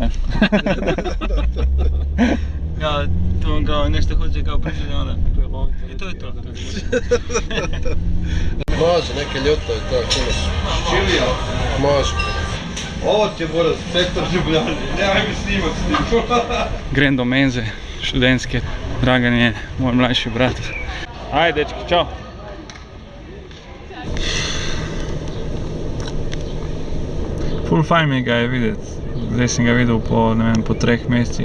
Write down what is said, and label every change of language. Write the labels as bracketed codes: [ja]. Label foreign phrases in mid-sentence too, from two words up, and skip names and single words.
[hr] Ja, to on kao nešto hoće kao pričati, onda, i to je to. Može, neke ljuto i to, činiš. Čilija. Može. Ovo ti je Boras, sektor Ljubljane, nemoj mi snimat s tim. [sl] Grem do menze, študentske, Dragan je moj mlajši brat. Ajde dečki, čao! Full fajn mi ga je vidjeti, zdaj sem ga videl po 3 mesecih.